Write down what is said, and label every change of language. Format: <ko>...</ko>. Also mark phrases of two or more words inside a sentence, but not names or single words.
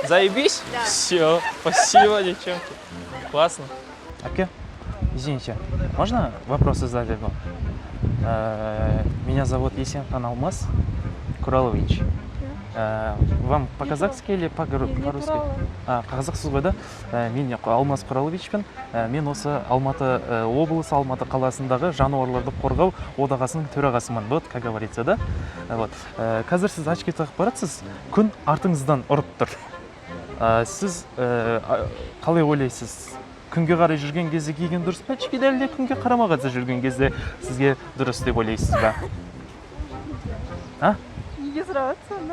<ru>Заебись? Да. Все, спасибо, девчонки. Классно. Оке, извините, можно вопросы задать вам? Меня зовут Есенхан Алмас Құралович. Вам по-казахски или по-русски?</ru> <kk>Қазақсыз ғой да? Мен Алмас Құраловичпін. Мен осы Алматы облысы, Алматы қаласындағы жануарларды қорғау одағасының төрағасымын.</kk> <ru>Вот, как говорится, да? Вот.</ru> <kk>Қазір сіз очки тағып барасыз, күн артыңыздан ұрып тұр. Сіз қалай ойлайсыз? Күнге қарай жүрген кезде киген дұрыс па? Очки дәлде күнге қарамағанда жүрген кезде сізге дұрыс деп ойлайсыз ба? Неге сұрап отырсың?</kk>